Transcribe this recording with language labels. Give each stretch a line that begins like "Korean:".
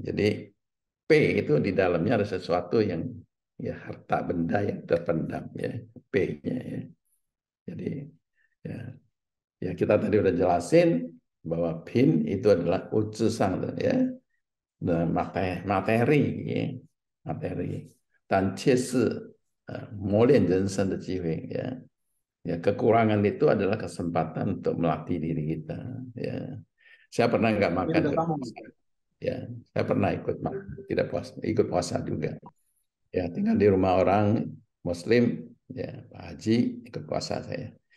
Indonesian: Jadi P itu di dalamnya ada sesuatu yang ya harta benda yang terpendam ya. P-nya ya. Jadi ya, ya kita tadi udah jelasin bahwa pin itu adalah utusang ya, materi, materi, ya, materi.
Chinese: Dan 切是磨练人生的机会 ya.
Indonesian: Ya, kekurangan itu adalah kesempatan untuk melatih diri kita. Ya, saya pernah nggak makan ya, saya pernah tidak puasa, ikut puasa juga. Ya, tinggal di rumah orang Muslim, ya Pak Haji ikut puasa saya.